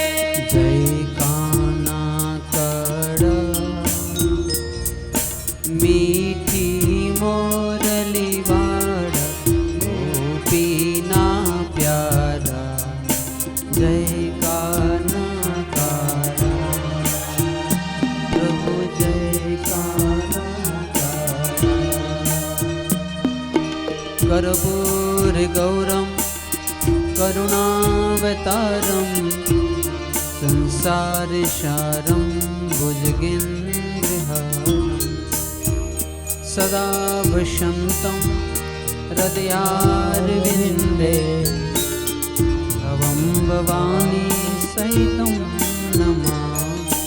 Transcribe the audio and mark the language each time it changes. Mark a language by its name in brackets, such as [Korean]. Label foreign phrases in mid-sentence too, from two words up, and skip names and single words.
[Gujarati] જય કાના કાળા મીઠી મોરલી વાળા, ગોપીના પ્યારા। જય કાના કાળા પ્રભુ, જય કાના કાળા। [Sanskrit] कर्पूर गौरम करुणावतारम, संसार सारम भुजगेन्द्रहारम। सदा वसन्तं हृदयारविन्दे, भवं भवानी सहितं नमामि।